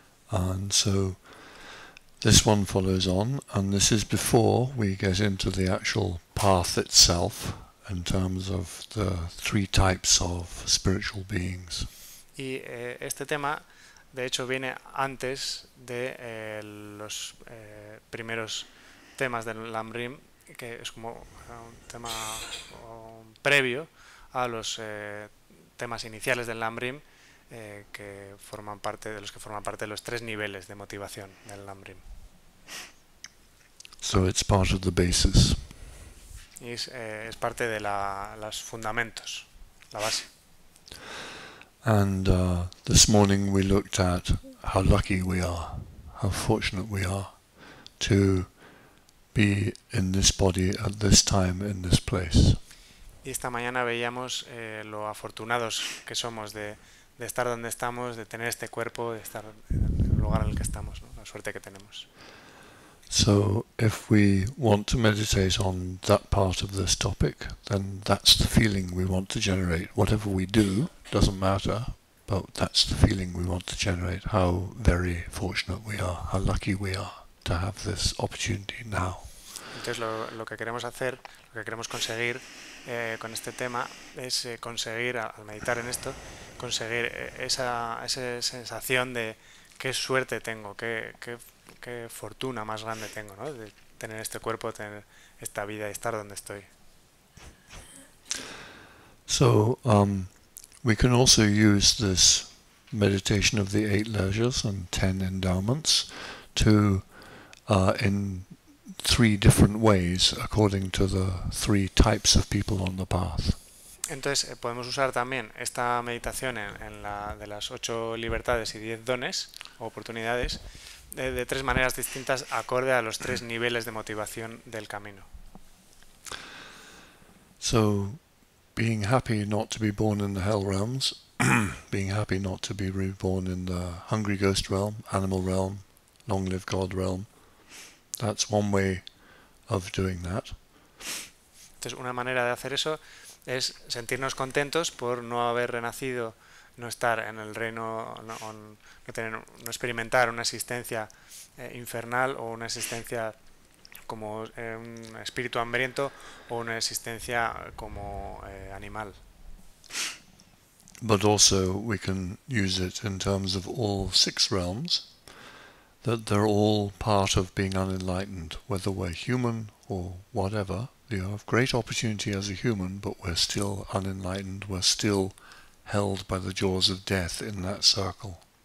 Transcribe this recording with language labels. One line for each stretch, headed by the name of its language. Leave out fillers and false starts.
English: And so this one follows on, and this is before we get into the actual path itself in terms of the three types of spiritual beings.
Spanish: Y este tema, de hecho, viene antes de los primeros temas del Lamrim, que es como un tema previo a los temas iniciales del Lamrim, que forman parte de los tres niveles de motivación del Lamrim.
English: So it's part of the basis.
Spanish: Y es parte de los fundamentos, la base.
English: And this morning we looked at how lucky we are, how fortunate we are to be in this body at this time, in this place.
Spanish: Y esta mañana veíamos lo afortunados que somos de estar donde estamos, de tener este cuerpo, de estar en el lugar en el que estamos, ¿no? La suerte que tenemos.
English: So if we want to meditate on that part of this topic, then that's the feeling we want to generate. Whatever we do doesn't matter, but that's the feeling we want to generate. How very fortunate we are, how lucky we are to have this opportunity now.
Spanish: Entonces lo que queremos hacer, lo que queremos conseguir con este tema es conseguir, al meditar en esto, conseguir esa sensación de qué suerte tengo, qué fortuna más grande tengo, ¿no? De tener este cuerpo, tener esta vida y estar donde estoy.
English: So we can also use this meditation of the 8 leisures and 10 endowments to in 3 different ways according to the 3 types of people on the path.
Spanish: Entonces podemos usar también esta meditación en la de las 8 libertades y 10 dones o oportunidades de 3 maneras distintas acorde a los 3 niveles de motivación del camino.
English: So being happy not to be born in the hell realms, being happy not to be reborn in the hungry ghost realm, animal realm, long live God realm, that's one way of doing that.
Spanish: Entonces una manera de hacer eso es sentirnos contentos por no haber renacido, no estar en el reino, no experimentar una existencia infernal o una existencia como un espíritu hambriento o una existencia como animal.
English: But also we can use it in terms of all 6 realms, that they're all part of being unenlightened, whether we're human or whatever. You have great opportunity as a human, but we're still unenlightened, we're still held by the jaws of death in that circle.